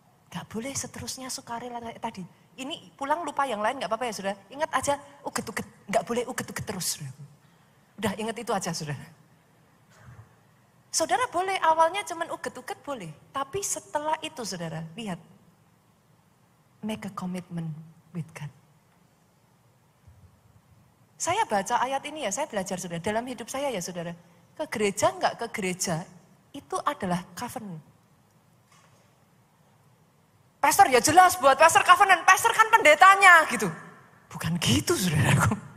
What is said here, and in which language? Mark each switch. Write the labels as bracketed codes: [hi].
[id] Gak boleh seterusnya sukarela kayak tadi. Ini pulang lupa yang lain gak apa-apa ya saudara. Ingat aja uget-uget, gak boleh uget-uget terus. Udah ingat itu aja saudara. Saudara boleh awalnya cuman uget-uget boleh. Tapi setelah itu saudara, lihat. [en] Make a commitment with God. [id] Saya baca ayat ini ya, saya belajar saudara. Dalam hidup saya ya saudara. Ke gereja enggak ke gereja, itu adalah covenant. Pastor ya jelas buat pastor covenant. Pastor kan pendetanya gitu. Bukan gitu saudaraku.